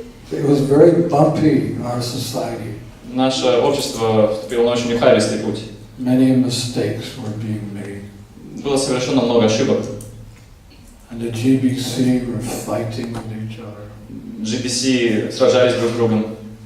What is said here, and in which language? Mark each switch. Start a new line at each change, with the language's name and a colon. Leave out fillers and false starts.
English: It was very bumpy, our society.
Russian: Наше общество вступило на очень ухабистый путь.
English: Many mistakes were being made.
Russian: Было совершено много ошибок.
English: And the GBC were fighting with each other.
Russian: GBC сражались друг с другом.